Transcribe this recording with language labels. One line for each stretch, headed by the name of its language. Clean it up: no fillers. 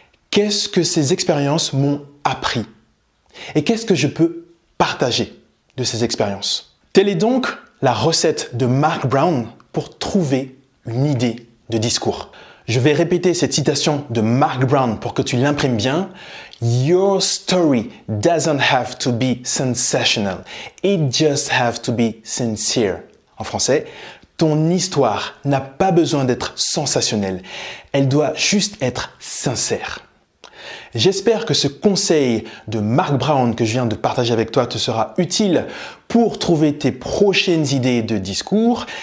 French: Qu'est-ce que ces expériences m'ont appris? Et qu'est-ce que je peux partager de ces expériences? Telle est donc la recette de Mark Brown pour trouver une idée de discours. Je vais répéter cette citation de Mark Brown pour que tu l'imprimes bien.
English: Your story doesn't have to be sensational. It just have to be sincere.
French: En français, ton histoire n'a pas besoin d'être sensationnelle. Elle doit juste être sincère. J'espère que ce conseil de Mark Brown que je viens de partager avec toi te sera utile pour trouver tes prochaines idées de discours.